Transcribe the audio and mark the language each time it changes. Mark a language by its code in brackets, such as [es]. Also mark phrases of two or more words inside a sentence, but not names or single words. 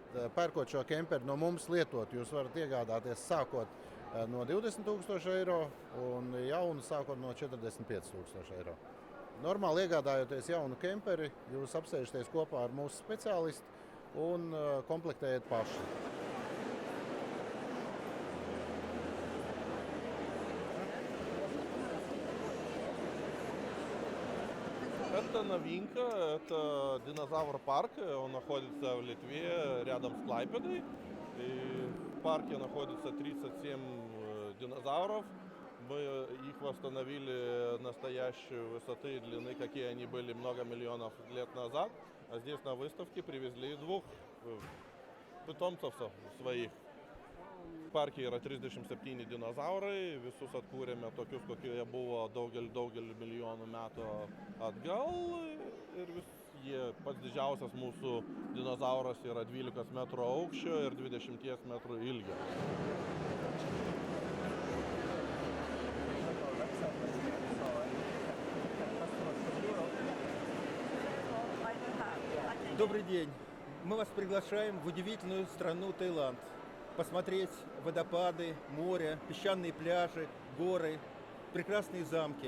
[lv] Pērkot šo kemperu no mums lietot, jūs varat iegādāties sākot no 20 000 eiro un jaunu sākot no 45 000 eiro. Normāli iegādājoties jaunu kemperi, jūs apsēžaties kopā ar mūsu speciālistu un komplektējat paši. [ru] Это новинка, это динозавр-парк, он находится в Литве, рядом с Клайпедой. И в парке находится 37 динозавров. Мы их восстановили настоящей высоты и длины, какие они были много миллионов лет назад. А здесь на выставке привезли 2 питомцев своих. [lt] В parke yra 37 dinozaurai, visus atkūrėme tokius, kokie jie buvo daugelį milijonų metų atgal ir pats didžiausias mūsų dinozauras yra 12 metrų aukščio ir 20 metrų ilgio. [ru] Добрый день! Мы вас приглашаем в удивительную страну Таиланд. Посмотреть водопады, море, песчаные пляжи, горы, прекрасные замки.